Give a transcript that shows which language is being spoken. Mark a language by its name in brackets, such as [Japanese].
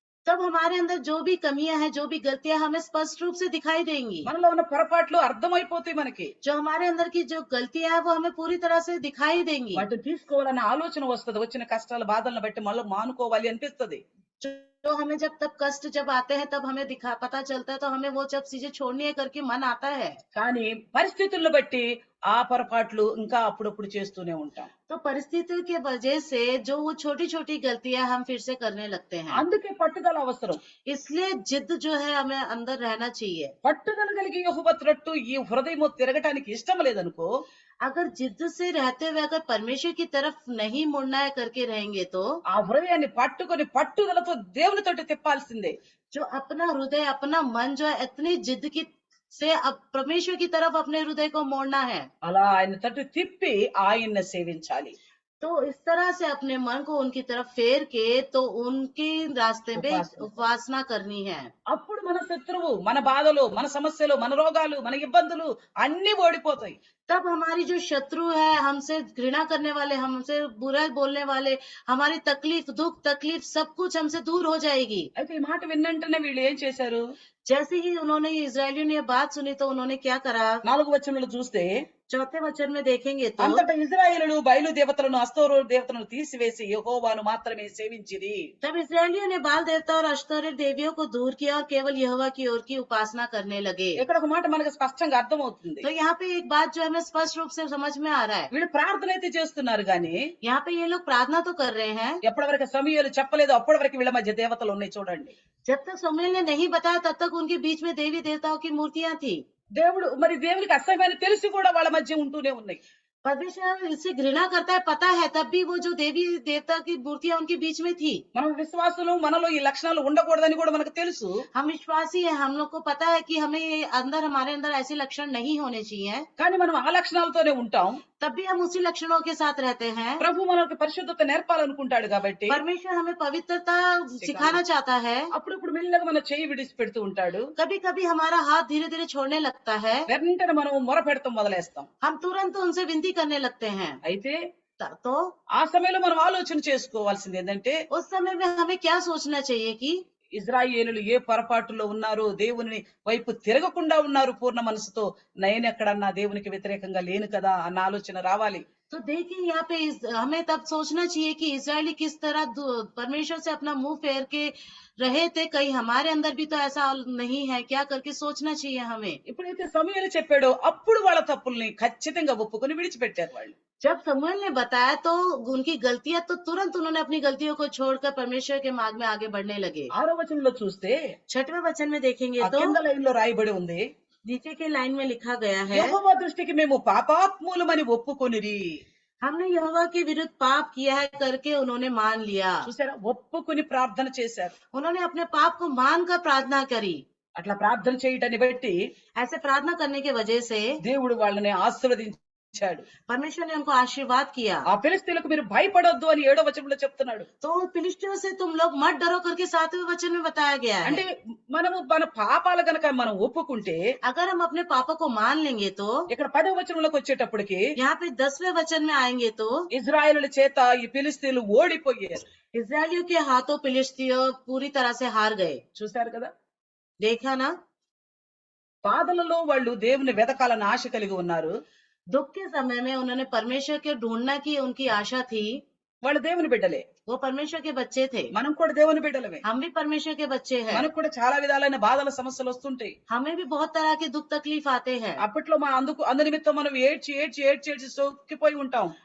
[Hindi] तब हमारे अंदर जो भी कमियां हैं, जो भी गलतियां हमें स्पष्ट रूप से दिखाई देंगी। [Telugu] మనలో ఉన్న పొరపాట్లు అర్థమైపోతాయి మనకి. [Hindi] जो हमारे अंदर की जो गलतियां हैं वो हमें पूरी तरह से दिखाई देंगी। [Telugu] వాటిని తీసుకోవాలన్న ఆలోచన వస్తుంది. వచ్చిన కష్టాల బాధలను బట్టి మళ్ళీ మానుకోవాలి అనిపిస్తుంది. [Hindi] जो हमें जब कष्ट जब आते हैं तब हमें पता चलता है, तो हमें वो जब चीजें छोड़नी है करके मन आता है। [Telugu] కానీ పరిస్థితులను బట్టి ఆ పొరపాట్లు ఇంకా అప్పుడప్పుడు చేస్తూనే ఉంటాం. [Hindi] तो परिस्थिति के वजह से जो वो छोटी छोटी गलतियां हम फिर से करने लगते हैं। [Telugu] అందుకే పట్టుదల అవసరం. [Hindi] इसलिए जिद जो है हमें अंदर रहना चाहिए। [Telugu] పట్టుదల కలిగి యెహోవా తట్టు ఈ హృదయము తిరగటానికి ఇష్టం లేదనుకో, [Hindi] अगर जिद से रहते हुए अगर परमेश्वर की तरफ नहीं मुड़ना है करके रहेंगे, तो [Telugu] ఆ హృదయాన్ని పట్టుకొని పట్టుదలతో దేవుని తట్టు తిప్పాల్సిందే. [Hindi] जो अपना हृदय, अपना मन जो है इतनी जिद की से अब परमेश्वर की तरफ अपने हृदय को मोड़ना है। [Telugu] అలా ఆయన తట్టు తిప్పి ఆయన్ని సేవించాలి. [Hindi] तो इस तरह से अपने मन को उनकी तरफ फेर के तो उनके रास्ते पे उपासना करनी है। [Telugu] అప్పుడు మన శత్రువు, మన బాధలు, మన సమస్యలు, మన రోగాలు, మన ఇబ్బందులు అన్ని ఓడిపోతాయి. [Hindi] तब हमारी जो शत्रु है, हमसे घृणा करने वाले, हमसे बुरा बोलने वाले, हमारी तकलीफ, दुख तकलीफ सब कुछ हमसे दूर हो जाएगी। [Telugu] అయితే ఈ మాట విన్నంటనే వీళ్ళు ఏం చేశారు? [Hindi] जैसे ही उन्होंने इजरायलियों ने ये बात सुनी तो उन्होंने क्या करा। [Telugu] 4వ వచనంలో చూస్తే, [Hindi] चौथे वचन में देखेंगे तो, [Telugu] అంతటా ఇశ్రాయేలులు బయలు దేవతలను అస్తోరు దేవతలను తీసివేసి యెహోవాను మాత్రమే సేవించిరి. [Hindi] तब इजरायलियों ने बाल देवता और अश्तोरेत देवियों को दूर किया और केवल यहोवा की ओर की उपासना करने लगे। [Telugu] ఇక్కడ ఒక మాట మనకు స్పష్టంగా అర్థమవుతుంది. [Hindi] तो यहाँ पे एक बात जो हमें स्पष्ट रूप से समझ में आ रहा है। [Telugu] వీళ్ళు ప్రార్థన అయితే చేస్తున్నారు గాని [Hindi] यहाँ पे ये लोग प्रार्थना तो कर रहे हैं। [Telugu] ఎప్పటి వరకు సమూయేలు చెప్పలేదు అప్పటి వరకు వీళ్ళ మధ్య దేవతలు ఉన్నాయి చూడండి. [Hindi] जब तक समूएल ने नहीं बताया तब तक उनके बीच में देवी देवताओं की मूर्तियां थी। [Telugu] దేవుడు మరి దేవునికి అసహ్యమైన తెలిసి కూడా వాళ్ళ మధ్య ఉంటూనే ఉన్నాయి. [Hindi] परमेश्वर इससे घृणा करता है, पता है, तब भी वो जो देवी देवता की मूर्तियां उनके बीच में थी। [Telugu] మనం విశ్వాసులు మనలో ఈ లక్షణాలు ఉండకూడదని కూడా మనకు తెలుసు. [Hindi] हम विश्वासी हैं, हम लोग को पता है कि हमें हमारे अंदर ऐसे लक्षण नहीं होने चाहिए, [Telugu] కానీ మనం ఆ లక్షణాలతోనే ఉంటాం. [Hindi] तब भी हम उसी लक्षणों के साथ रहते हैं। [Telugu] ప్రభు మనకు పరిశుద్ధత నేర్పాలనుకుంటాడు కాబట్టి [Hindi] परमेश्वर हमें पवित्रता सिखाना चाहता है। [Telugu] అప్పుడప్పుడు మెల్లగా మన చెయ్యి విడిచి పెడుతూ ఉంటాడు. [Hindi] कभी कभी हमारा हाथ धीरे धीरे छोड़ने लगता है, [Telugu] వెంటనే మనం మొర పెడతాం మొదలేస్తాం. [Hindi] हम तुरंत उनसे विनती करने लगते हैं। [Telugu] అయితే [Hindi] तो [Telugu] ఆ సమయంలో మనం ఆలోచన చేసుకోవాల్సింది ఏంటంటే, [Hindi] उस समय में हमें क्या सोचना चाहिए कि [Telugu] ఇజ్రాయేలులు ఏ పొరపాటులో ఉన్నారో, దేవుని వైపు తిరగకుండా ఉన్నారు పూర్ణ మనసుతో, నేను ఎక్కడన్నా దేవునికి వ్యతిరేకంగా లేను కదా అన్న ఆలోచన రావాలి. [Hindi] तो देखिए यहाँ पे हमें तब सोचना चाहिए कि इजरायली किस तरह परमेश्वर से अपना मुंह फेर के रहे थे, कहीं हमारे अंदर भी तो ऐसा नहीं है क्या, करके सोचना चाहिए हमें। [Telugu] ఎప్పుడైతే సమూయేలు చెప్పాడో అప్పుడు వాళ్ళ తప్పుల్ని ఖచ్చితంగా ఒప్పుకొని విడిచిపెట్టారు వాళ్ళు. [Hindi] जब समूएल ने बताया तो उनकी गलतियां, तो तुरंत उन्होंने अपनी गलतियों को छोड़कर परमेश्वर के मार्ग में आगे बढ़ने लगे। [Telugu] 6వ వచనంలో చూస్తే [Hindi] 6वें वचन में देखेंगे [Telugu] ఆ [Hindi] तो [Telugu] కింద లైన్ లో రాయబడి ఉంది, [Hindi] नीचे के लाइन में लिखा गया है, [Telugu] యెహోవా దృష్టికి మేము పాపాత్ములమని ఒప్పుకొనిరి. [Hindi] हमने यहोवा के विरुद्ध पाप किया है करके उन्होंने मान लिया। [Telugu] చూసారా, ఒప్పుకొని ప్రార్థన చేశారు. [Hindi] उन्होंने अपने पाप को मानकर प्रार्थना करी। [Telugu] అట్లా ప్రార్థన చేయటాన్ని బట్టి [Hindi] ऐसे प्रार्थना करने की वजह से [Telugu] దేవుడు వాళ్ళని ఆశీర్వదించాడు. [Hindi] परमेश्वर ने उनको आशीर्वाद किया। [Telugu] ఆ ఫిలిష్తీయులకు మీరు భయపడొద్దు అని 7వ వచనంలో చెప్తున్నాడు. [Hindi] तो फिलिस्तियों से तुम लोग मत डरो करके 7वें वचन में बताया गया है। [Telugu] అంటే మనము మన పాపాలు గనక మనం ఒప్పుకుంటే, [Hindi] अगर हम अपने पापों को मान लेंगे तो [Telugu] ఇక్కడ 10వ వచనంలోకి వచ్చేటప్పటికి [Hindi] यहाँ पे 10वें वचन में आएंगे तो [Telugu] ఇజ్రాయేలుల చేత ఈ ఫిలిష్తీయులు ఓడిపోయారు. [Hindi] इजरायलियों के हाथों फिलिस्तियों पूरी तरह से हार गए। [Telugu] చూశారు కదా, [Hindi] देखा ना, [Telugu] బాధలలో వాళ్ళు దేవుని వెతకాలని ఆశ కలిగి ఉన్నారు. [Hindi] दुख के समय में उन्होंने परमेश्वर के ढूंढना की उनकी आशा थी। [Telugu] వాళ్ళు దేవుని బిడ్డలే, [Hindi] वो परमेश्वर के बच्चे थे, [Telugu] మనం కూడా దేవుని బిడ్డలమే. [Hindi] हम भी परमेश्वर के बच्चे हैं। [Telugu] మనకు కూడా చాలా విధాలైన బాధల సమస్యలు వస్తుంటాయి. [Hindi] हमें भी बहुत तरह के दुख तकलीफ आते हैं। [Telugu] అప్పట్లో అందు నిమిత్తం మనం ఏడ్చి సోకిపోయి ఉంటాం.